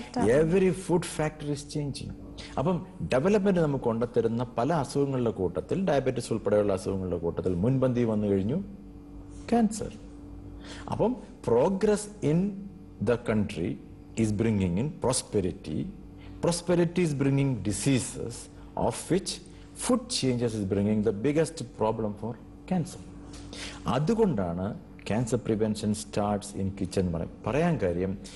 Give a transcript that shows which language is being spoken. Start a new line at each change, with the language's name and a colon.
English: Every food factor is changing.
Malayalam: അപ്പം development നമുക്ക് കൊണ്ടുത്തരുന്ന പല അസുഖങ്ങളുടെ കൂട്ടത്തിൽ, ഡയബറ്റീസ് ഉൾപ്പെടെയുള്ള അസുഖങ്ങളുടെ കൂട്ടത്തിൽ മുൻപന്തി വന്നു കഴിഞ്ഞു ക്യാൻസർ.
English: അപ്പം progress in the country is bringing in prosperity. Prosperity is bringing diseases, of which food changes is bringing the biggest problem for cancer.
Malayalam: അതുകൊണ്ടാണ്
English: cancer prevention starts in kitchen
Malayalam: പറയാൻ കാര്യം.